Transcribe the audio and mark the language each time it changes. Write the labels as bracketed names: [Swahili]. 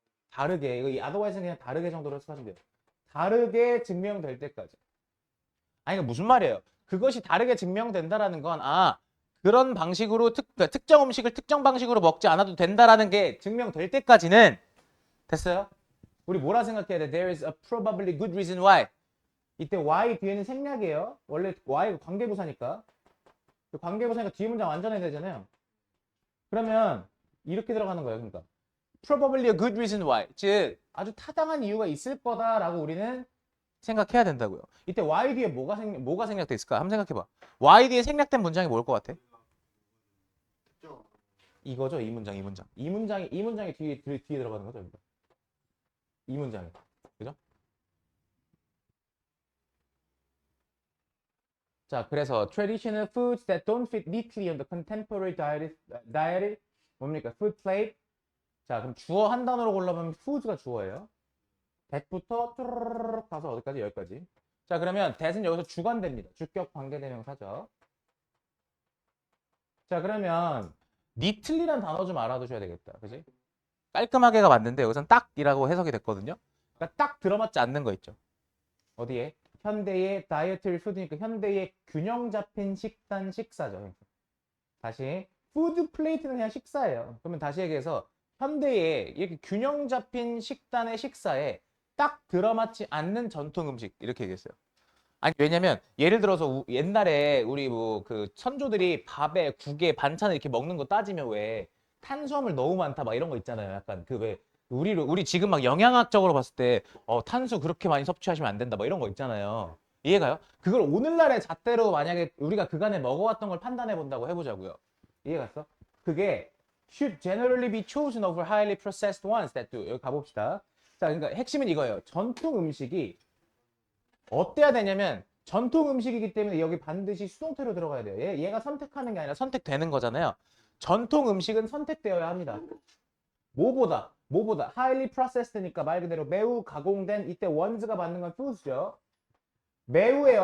[Korean] 다르게 이거 이 otherwise는 그냥 다르게 정도로 해석하시면 돼요. 다르게 증명될 때까지. 아니 이거 무슨 말이에요? 그것이 다르게 증명된다라는 건 그런 방식으로 그러니까 특정 음식을 특정 방식으로 먹지 않아도 된다라는 게 증명될 때까지는 됐어요? 우리 뭐라 생각해야 돼? [English] There is a probably good reason why. [Korean] 이때 why 뒤에는 생략이에요. 원래 why가 관계부사니까. 관계부사니까 뒤에 문장 완전해야 되잖아요. 그러면 이렇게 들어가는 거예요. 그러니까 [English] probably a good reason why. [Korean] 즉 아주 타당한 이유가 있을 거다라고 우리는 생각해야 된다고요. 이때 y 뒤에 뭐가 생략돼 있을까? 한번 생각해봐. y 뒤에 생략된 문장이 뭘 것 같아? 이거죠. 이 문장이 뒤에 들어가는 거죠. 그러니까. 이 문장이. 그죠? 자, 그래서 [English] traditional foods that don't fit neatly on the contemporary diet [Korean] 뭡니까? [English] food plate. [Korean] 자, 그럼 주어 한 단어로 골라보면 foods가 주어예요. that부터 뚜루루룩 가서 어디까지? 여기까지. 자, 그러면 that은 여기서 주관대입니다. 주격 관계대명사죠. 자, 그러면 neatly란 단어 좀 알아두셔야 되겠다. 그지? 깔끔하게가 맞는데 여기선 딱이라고 해석이 됐거든요. 그러니까 딱 들어맞지 않는 거 있죠. 어디에? 현대의 다이어트리 푸드니까 현대의 균형 잡힌 식단 식사죠. 다시 푸드 플레이트는 그냥 식사예요. 그러면 다시 얘기해서 현대의 이렇게 균형 잡힌 식단의 식사에 딱 들어맞지 않는 전통 음식 이렇게 얘기했어요. 아니 왜냐면 예를 들어서 옛날에 우리 뭐 그 선조들이 밥에 국에 반찬을 이렇게 먹는 거 따지면 왜 탄수화물 너무 많다 막 이런 거 있잖아요. 약간 그 왜 우리 지금 막 영양학적으로 봤을 때 탄수 그렇게 많이 섭취하시면 안 된다 막 이런 거 있잖아요. 이해가요? 그걸 오늘날의 잣대로 만약에 우리가 그간에 먹어왔던 걸 판단해 본다고 해보자고요. 이해갔어? 그게 [English] should generally be chosen over highly processed ones that do. [Korean] 여기 가봅시다. 자, 그러니까 핵심은 이거예요. 전통 음식이 어때야 되냐면 전통 음식이기 때문에 여기 반드시 수동태로 들어가야 돼요. 얘가 선택하는 게 아니라 선택되는 거잖아요. 전통 음식은 선택되어야 합니다. 뭐보다? 뭐보다 highly processed니까 말 그대로 매우 가공된 이때 원즈가 받는 건 foods죠. 매우예요.